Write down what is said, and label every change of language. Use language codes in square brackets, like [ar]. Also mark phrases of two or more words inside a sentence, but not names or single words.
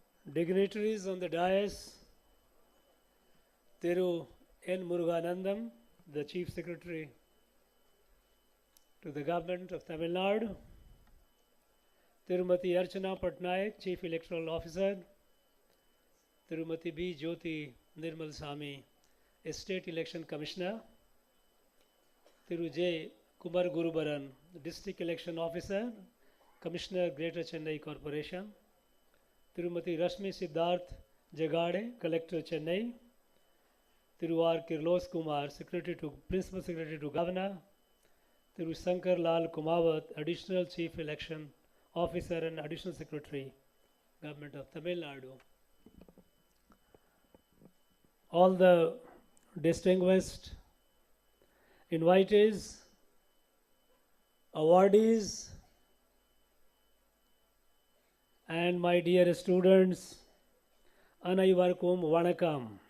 [en] dignitaries on the dais, Thiru N. Muruganandam, the Chief Secretary to the Government of Tamil Nadu, Tirumati Archana Patnaik, Chief Electoral Officer, Tirumati B. Jyoti Nirmal Sami, State Election Commissioner, Thiru J. Kumar Gurubaran, District Election Officer, Commissioner, Greater Chennai Corporation, Tirumati Rashmi Siddharth Jagade, Collector Chennai, Thiru R. Kirlos Kumar, Principal Secretary to Governor, Thiru Sankar Lal Kumawat, Additional Chief Election Officer and Additional Secretary, Government of Tamil Nadu. All the distinguished invitees, awardees, and my dear students, [ta] அனைவருக்கும் வணக்கம்.